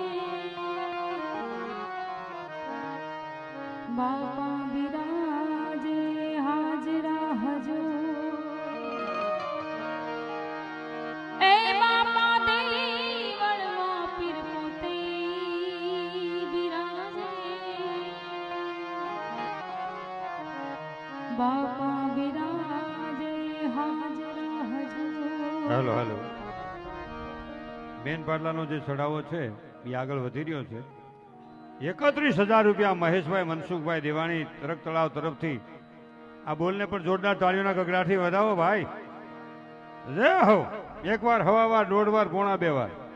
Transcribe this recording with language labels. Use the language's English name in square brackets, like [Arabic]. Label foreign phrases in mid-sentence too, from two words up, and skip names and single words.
[Gujarati] બાપા વિરાજે હાજરા હજૂર એ બાપા દેવળ માં પીર પોતે બાપા વિરાજે હાજરા હજૂર [English] hello hello [Gujarati] બેન પાટલાનો જે ચઢાવો છે એ આગળ વધી રહ્યો છે 31,000 રૂપિયા મહેશભાઈ મનસુખભાઈ દેવાણી તરક તળાવ તરફથી આ બોલને પણ જોરદાર તાળીઓના ગગડાથી વધાવો ભાઈ જય હો એકવાર હવા દોઢ વાર પોણા બે વાર